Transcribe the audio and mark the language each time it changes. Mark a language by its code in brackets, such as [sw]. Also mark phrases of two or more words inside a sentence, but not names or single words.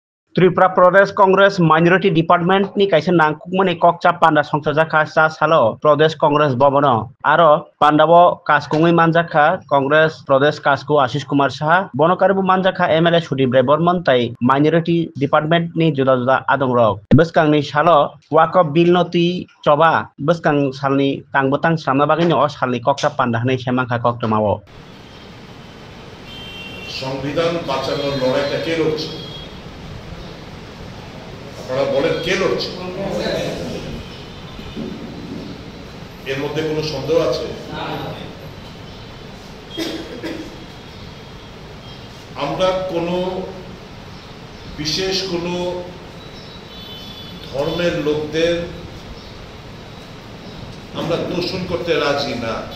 [trp] त्रिपुरा प्रदेश कांग्रेस [en] minority department [trp] नि काइसे नांकुकमनि ककचा पांडा संसजाखा सा सालो प्रदेश कांग्रेस भवन आरो पांडाबो कासकुंगै मानजाखा कांग्रेस प्रदेश कासकु आशीष कुमार साहा बनकारिबो मानजाखा एमएलए सुदीप बर्मन ताई [en] minority department [trp] नि जुदा जुदा आदं रक बसकांनि सालो वाकफ बिल नति चबा बसकां सालनि तांबोतां सामना बागिनि अ सालनि ककचा पांडा हनै सेमांखा कक्टमावो [bn] সংবিধান বাঁচানোর লড়াইটা কে লড়ছে? আপনারা বলেন কে লড়ছে? এর মধ্যে কোনো সন্দেহ আছে? আমরা কোনো বিশেষ কোনো ধর্মের লোকদের আমরা দোষণ করতে রাজি না।